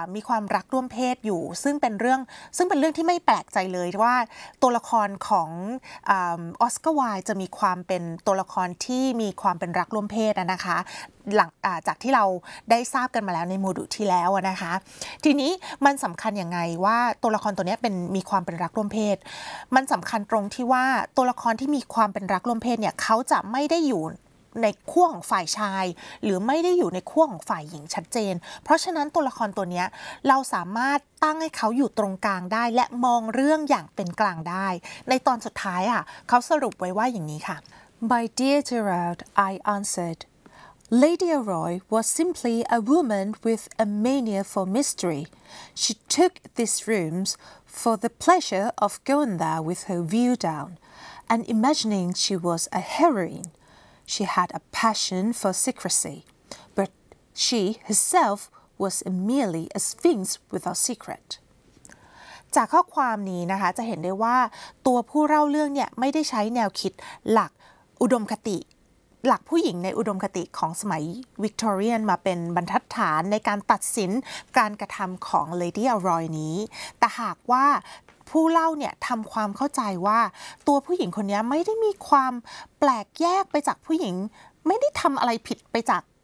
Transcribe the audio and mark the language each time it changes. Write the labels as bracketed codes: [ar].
[th] วามรักร่วมเพศอยู่ซึ่งเป็นเรื่องที่ไม่แปลกใจเลยว่าตัวละครของออสการ์ไวจะมีความเป็นตัวละครที่มีความเป็นรักร่วมเพศนะคะหลังจากที่เราได้ทราบกันมาแล้วในโมดูลที่แล้วนะคะทีนี้มันสำคัญยังไงว่าตัวละครตัวนี้เป็นมีความเป็นรักร่วมเพศมันสำคัญตรงที่ว่าตัวละครที่มีความเป็นรักร่วมเพศเนี่ยเขาจะไม่ได้อยู่ ในขั้วของฝ่ายชายหรือไม่ได้อยู่ในขั้วของฝ่ายหญิงชัดเจนเพราะฉะนั้นตัวละครตัวนี้เราสามารถตั้งให้เขาอยู่ตรงกลางได้และมองเรื่องอย่างเป็นกลางได้ในตอนสุดท้ายเขาสรุปไว้ว่าอย่างนี้ค่ะ [en] My dear Gerald, I answered Lady Aroy was simply a woman with a mania for mystery. She took these rooms for the pleasure of going there with her view down and imagining she was a heroineShe had a passion for secrecy, but she herself was merely a sphinx without secret. [th] จากข้อความนี้นะคะจะเห็นได้ว่าตัวผู้เล่าเรื่องเนี่ยไม่ได้ใช้แนวคิดหลักอุดมคติหลักผู้หญิงในอุดมคติของสมัยวิกตอเรียนมาเป็นบรรทัดฐานในการตัดสินการกระทำของเลดี้อรอยนี้แต่หากว่าผู้เล่าเนี่ยทำความเข้าใจว่าตัวผู้หญิงคนนี้ไม่ได้มีความแปลกแยกไปจากผู้หญิงไม่ได้ทำอะไรผิดไปจาก